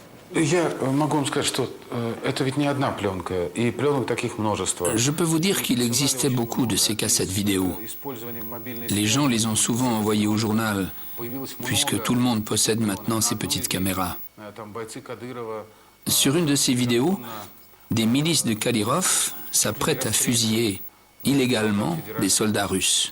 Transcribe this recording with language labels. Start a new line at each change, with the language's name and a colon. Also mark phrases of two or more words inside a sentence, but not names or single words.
Russian: Я могу вам сказать, что это ведь не одна пленка, и пленок таких множество.
French: Je peux vous dire qu'il existait beaucoup de ces cassettes vidéo. Les gens les ont souvent envoyées au journal, puisque tout le monde possède maintenant ces petites caméras. Sur une de ces vidéos, des milices de Kadyrov s'apprêtent à fusiller illégalement des soldats russes.